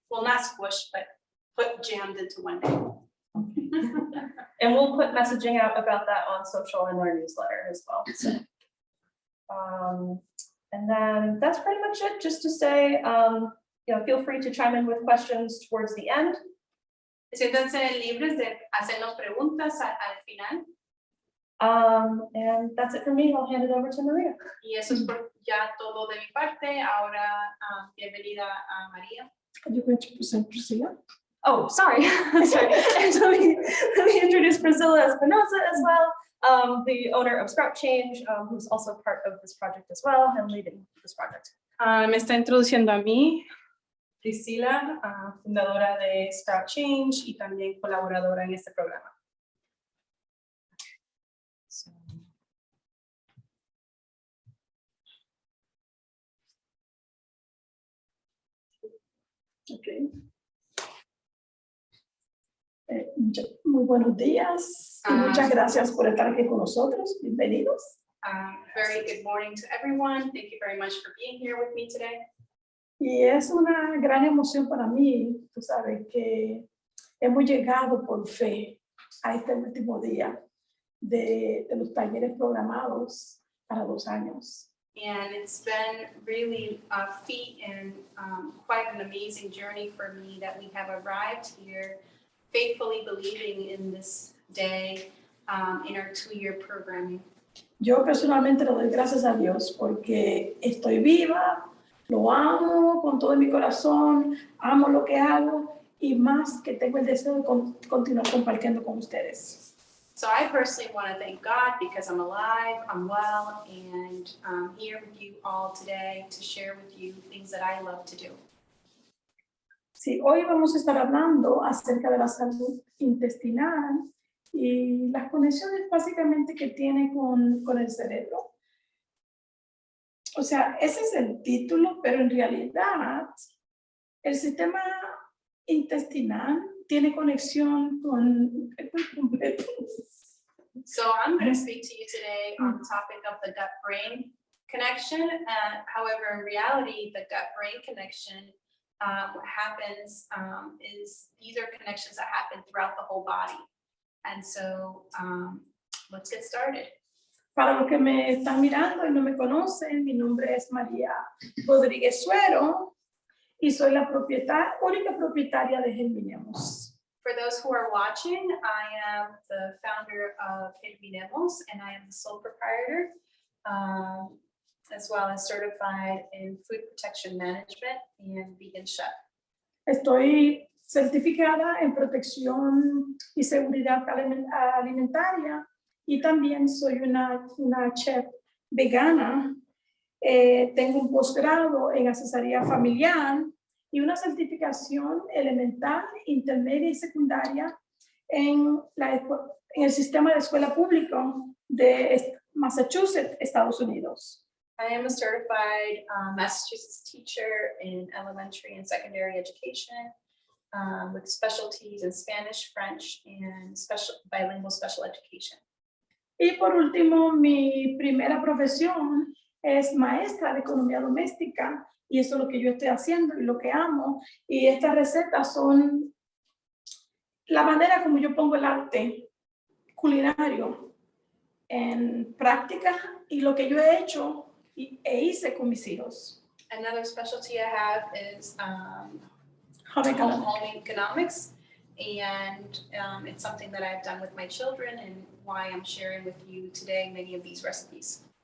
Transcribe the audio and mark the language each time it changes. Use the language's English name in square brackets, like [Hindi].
[English] Well, not squished, but jammed into one day. And we'll put messaging out about that on social and our newsletter as well. So, and then that's pretty much it. Just to say, feel free to chime in with questions towards the end. [Spanish] Siéntanse libres de hacernos preguntas al final. [English] And that's it for me. I'll hand it over to Maria. [Spanish] Y eso es ya todo de mi parte. Ahora, bienvenida a María. [English] Are you going to present Priscilla? Oh, sorry. Sorry. And let me introduce Priscilla Espinosa as well, the owner of Sprout Change, who's also part of this project as well and leading this project. [Spanish] Me está introduciendo a mí, Priscila, fundadora de Sprout Change y también colaboradora en este programa. [English] Okay. [Spanish] Muy buenos días y muchas gracias por estar aquí con nosotros. Bienvenidos. [English] Very good morning to everyone. Thank you very much for being here with me today. [Spanish] Y es una gran emoción para mí, tú sabes, que hemos llegado por fe a este último día de los talleres programados para 2 años. [English] And it's been really a feat and quite an amazing journey for me that we have arrived here faithfully believing in this day in our 2-year programming. [Spanish] Yo personalmente le doy gracias a Dios porque estoy viva, lo amo con todo mi corazón, amo lo que hago y más que tengo el deseo de continuar compartiendo con ustedes. [English] So I personally want to thank God because I'm alive, I'm well, and I'm here with you all today to share with you things that I love to do. [Spanish] Sí, hoy vamos a estar hablando acerca de la salud intestinal y las conexiones básicamente que tiene con el cerebro. O sea, ese es el título, pero en realidad el sistema intestinal tiene conexión con el cuerpo completo. [English] So I'm going to speak to you today on the topic of the gut-brain connection. However, in reality, the gut-brain connection, what happens is these are connections that happen throughout the whole body. And so let's get started. [Spanish] Para los que me están mirando y no me conocen, mi nombre es María Rodríguez Suero y soy la única propietaria de Germinemos. [English] For those who are watching, I am the founder of Germinemos, and I am the sole proprietor, as well as certified in food protection management and vegan chef. [Spanish] Estoy certificada en protección y seguridad alimentaria y también soy una chef vegana. Tengo un posgrado en asesoría familiar y una certificación elemental, intermedia y secundaria en el sistema de escuela pública de Massachusetts, Estados Unidos. [English] I am a certified Massachusetts teacher in elementary and secondary education with specialties in Spanish, French, and bilingual special education. [Spanish] Y por último, mi primera profesión es maestra de economía doméstica y eso es lo que yo estoy haciendo y lo que amo. Y estas recetas son la manera como yo pongo el arte culinario en práctica y lo que yo he hecho e hice con mis hijos. [English] Another specialty I have is home economics, and it's something that I've done with my children and why I'm sharing with you today many of these recipes.